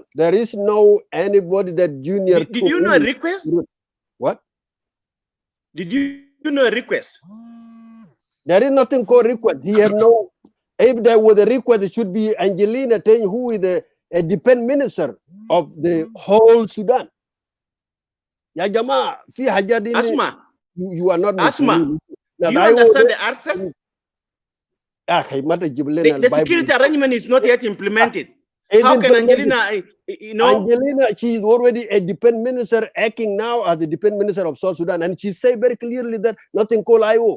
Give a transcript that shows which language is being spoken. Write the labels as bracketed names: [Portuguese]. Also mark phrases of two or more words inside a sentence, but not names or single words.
[English] There is no anybody that junior. Did you know a request? What? Did you know a request? There is nothing called request. He have no. If there was a request, it should be Angelina Teng, who is a defense minister of the whole Sudan. [Arabic] Ya Jama, fi hajadini. [English] Asma. You are not. Asma. Now, you understand the access? The security arrangement is not yet implemented. How can Angelina, Angelina, she is already a defense minister acting now as a defense minister of South Sudan, and she said very clearly that nothing called IO.